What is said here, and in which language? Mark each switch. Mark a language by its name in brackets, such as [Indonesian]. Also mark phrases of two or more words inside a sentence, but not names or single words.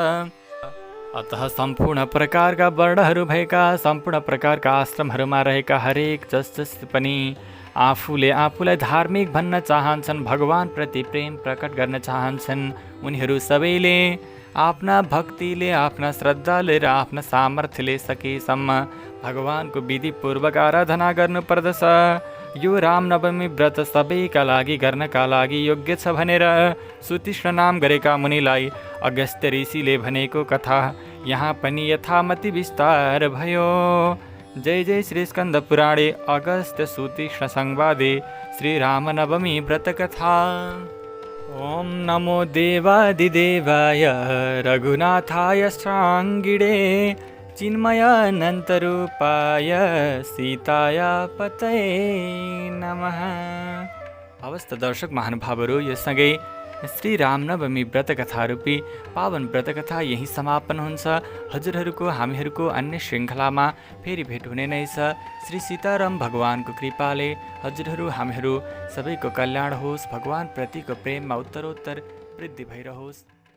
[Nepali] अतः सम्पूर्ण प्रकारका वर्णहरू भएका, सम्पूर्ण प्रकारका आश्रमहरूमा रहेका हरेक जस पनि आफूलाई धार्मिक भन्न चाहन्छन्, भगवानप्रति प्रेम प्रकट गर्न चाहन्छन्, उनीहरू सबैले आफ्ना भक्तिले, आफ्ना श्रद्धाले र आफ्ना सामर्थ्यले सकेसम्म भगवानको विधिपूर्वक आराधना गर्नुपर्दछ। यो रामनवमी व्रत सबैका लागि गर्नका लागि योग्य छ भनेर सुतीक्ष्ण नाम गरेका मुनिलाई अगस्त्य ऋषिले भनेको कथा यहाँ पनि यथामति विस्तार भयो। [Sanskrit] जय जय श्री स्कन्द पुराणे अगस्त्य सुतीक्ष्ण संवादे श्री रामनवमी व्रत कथा। ओम नमो देवादिदेवाय रघुनाथाय शाङ्गिणे चिन्मयानन्तरूपाय सीताय पतये नमः। [Nepali] हवस् त दर्शक महानुभावहरू, यो सँगै श्री रामनवमी व्रतकथा रूपी पावन व्रतकथा यही समापन हुन्छ। हजुरहरूको हामीहरूको अन्य श्रृङ्खलामा फेरि भेट हुने नै छ। श्री सीताराम भगवानको कृपाले हजुरहरू हामीहरू सबैको कल्याण होस्, भगवान प्रतिको प्रेममा उत्तरोत्तर वृद्धि भइरहोस्।